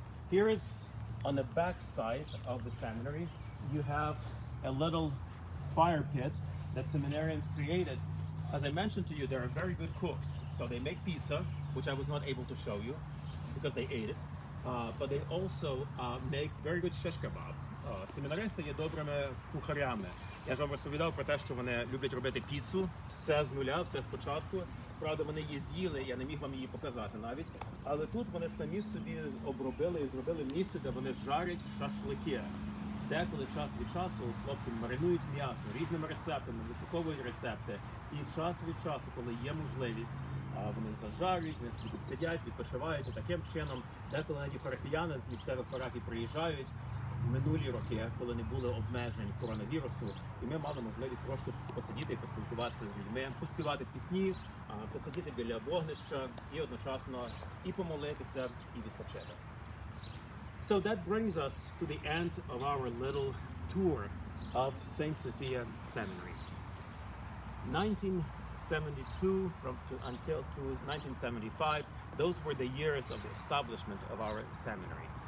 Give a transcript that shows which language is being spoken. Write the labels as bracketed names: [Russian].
[English] Here is, on the back side of the seminary, you have a little fire pit that seminarians created. As I mentioned to you, they are very good cooks, so they make pizza, which I was not able to show you because they ate it. But they also make very good shish kebab. [Ukrainian] Семінаристи є добрими кухарями. Я ж вам розповідав про те, що вони люблять робити піцу, все з нуля, все спочатку. Правда, вони її з'їли, я не міг вам її показати навіть. Але тут вони самі собі обробили і зробили місце, де вони жарять шашлики. Деколи час від часу хлопці маринують м'ясо різними рецептами, вишуковують рецепти. І час від часу, коли є можливість, вони зажарюють, вони собі тут сидять, відпочивають. І таким чином, деколи навіть парафіяни з місцевих парафій приїжджають в минулі роки, коли не було обмежень коронавірусу, і ми мали можливість трошки посидіти і поспілкуватися з людьми, поспівати пісні, посидіти біля вогнища і одночасно і помолитися, і відпочити. [English] So that brings us to the end of our little tour of St. Sophia Seminary. 1972 until 1975, those were the years of the establishment of our seminary.